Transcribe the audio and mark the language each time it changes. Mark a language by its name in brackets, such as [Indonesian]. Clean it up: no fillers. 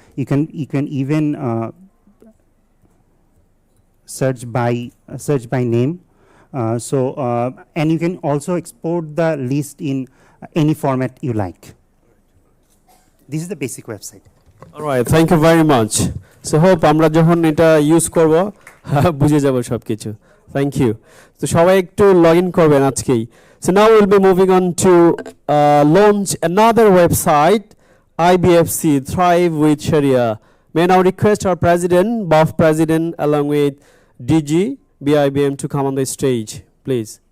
[English] You can even search by name And you can also export the list in any format you like. This is the basic website. Alright, thank you very much. So hope [Bangla] আমরা যখন এটা use করব বুঝে যাব সবকিছু. [English] Thank you. [Bangla] So সবাই একটু login করবেন আজকেই. [English] So now we'll be moving on to launch another website, IBFC Thrive with Shari'ah. May I now request our president, BAFF president, along with DG BIBM to come on the stage, please.